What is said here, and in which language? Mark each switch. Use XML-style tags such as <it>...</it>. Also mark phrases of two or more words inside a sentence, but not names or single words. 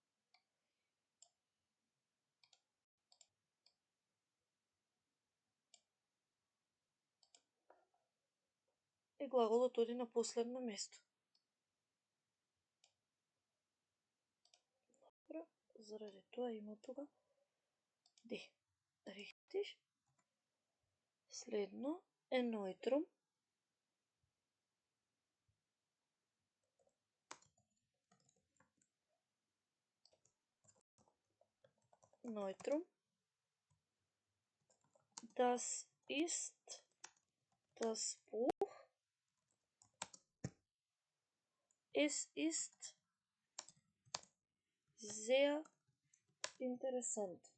<mk>И глаголот оди на последно место. Добро, заради тоа има тука die.</mk> <de>Richtig.</de> <mk>Следно е Neutrum. Neutrum.</mk> <de>Das ist das Buch. Es ist sehr interessant.</de>